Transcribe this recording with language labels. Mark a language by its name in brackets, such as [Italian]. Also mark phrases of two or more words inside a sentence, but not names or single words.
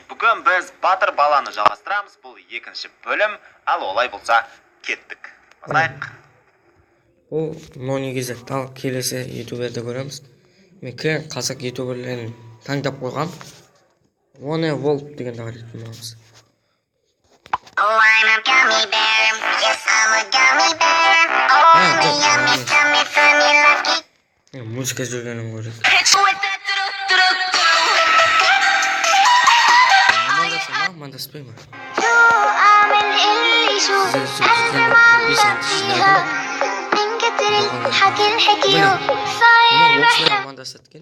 [Kazakh] Бүгін біз Батыр баланы жалғастырамыз. Бұл екінші бөлім, ал олай болса кеттік. Бастайық. Ол NoNeGZ ал келесі ютуберді көреміз. Мен кілең қазақ ютуберлерін таңдап қойғам. One Wolf дегенді қарайтын боламыз. [English] Oh, I'm a gummy bear. Yes, I'm a gummy bear. Oh, yummy, yummy, for me lucky. [Kazakh] Музыка жүргенін көрейік. Амандаспаймын. Амандасаткен.